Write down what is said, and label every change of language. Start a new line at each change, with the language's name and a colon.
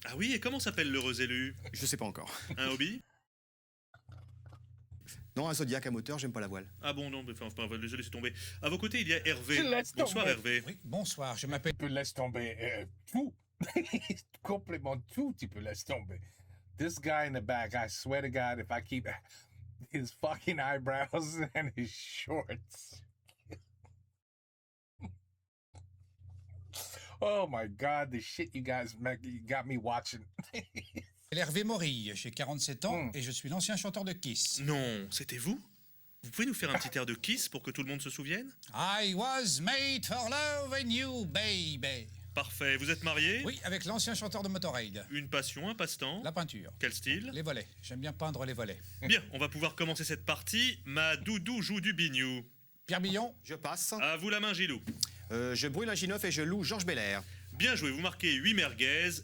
French: Ah oui, et comment s'appelle l'heureux élu? Je sais pas encore. Un hobby? Non, un Zodiac à moteur, j'aime pas la voile. Ah bon, non, mais enfin, je laisse tomber. À vos côtés, il y a Hervé. Je laisse Bonsoir, tomber. Hervé. Oui, bonsoir, je m'appelle... Tu peux laisser tomber tout. Complètement tout, tu peux laisser tomber.
English: This guy in the back, I swear to God, if I keep his fucking eyebrows and his shorts. Oh my God, the shit you guys got me watching.
French: Hervé Morille, j'ai 47 ans Mm. et je suis l'ancien chanteur de Kiss. Non, c'était vous? Vous pouvez nous faire un petit air de Kiss pour que tout le monde se souvienne?
English: I was made for loving you, baby.
French: Parfait. Vous êtes marié? Oui, avec l'ancien chanteur de Motorhead. Une passion, un passe-temps? La peinture. Quel style? Les volets. J'aime bien peindre les volets. Bien, on va pouvoir commencer cette partie. Ma doudou joue du bignou. Pierre Billon, Je passe. À vous la main, Gilou. Je brûle un G9 et je loue Georges Belair. Bien joué, vous marquez 8 merguez.